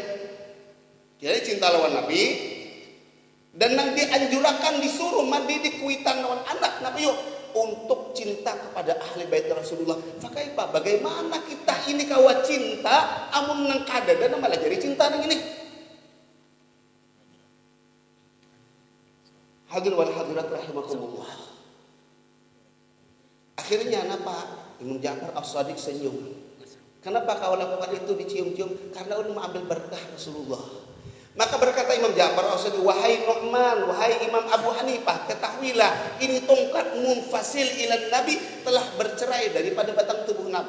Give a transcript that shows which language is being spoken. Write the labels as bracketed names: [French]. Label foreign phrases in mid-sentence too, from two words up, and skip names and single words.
[Banjar] Jadi cinta lawan Nabi, dan yang dianjurkan disuruh mendidik kuitan lawan anak Nabi yuk untuk cinta kepada ahli bait Rasulullah. Fakaipa, bagaimana kita ini kawa cinta amun nang kadada malah jadi cinta nang ini. [Arabic] Hadir wal hadirat rahimakumullah. [Indonesian] Akhirnya kenapa? Imam Ja'far As-Shadiq senyum. Kenapa kau lakukan itu dicium-cium? Karena ulun mengambil berkah Rasulullah. Maka berkata Imam Ja'far As-Shadiq, wahai Nu'man, wahai Imam Abu Hanifah, ketahuilah ini tongkat [Arabic] munfasil ilan [Indonesian] Nabi telah bercerai daripada batang tubuh Nabi.